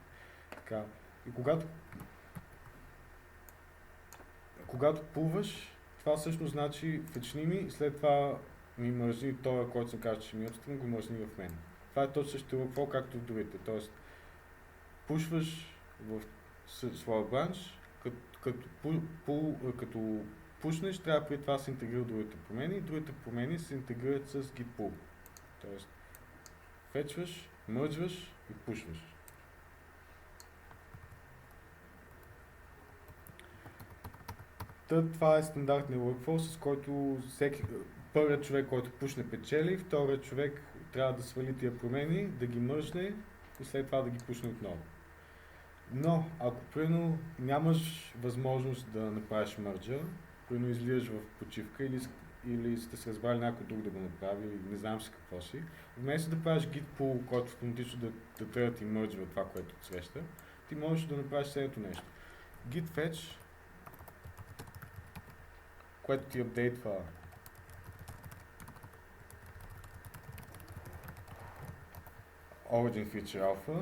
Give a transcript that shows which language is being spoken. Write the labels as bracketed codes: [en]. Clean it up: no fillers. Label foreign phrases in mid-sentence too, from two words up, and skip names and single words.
[bg] Така, и когато пулваш, това всъщност значи фетчни ми и след това ми мръжни този, който съм казал, че ми отстрани, го мръжни в мен. Това е точно същото workflow, както в другите. Тоест, пушваш в своя бранч, като пушнеш, трябва преди това да се интегрира другите промени и другите промени се интегрират с [en] git pull. [bg] Тоест, фетчваш, мърджваш и пушваш. Това е стандартният workflow, с който първият човек, който пушне, печели, вторият човек трябва да свали тия промени, да ги мържне и след това да ги пушне отново. Но, ако примерно нямаш възможност да направиш мърджа, примерно излизаш в почивка или сте се разбрали някой друг да го направи, или не знам си какво си, вместо да правиш [en] git pull, [bg] който автоматично да трябва да ти мърджва това, което отсреща, ти можеш да направиш следното нещо. [en] Git fetch, [bg] което ти апдейтва Origin Feature Alpha.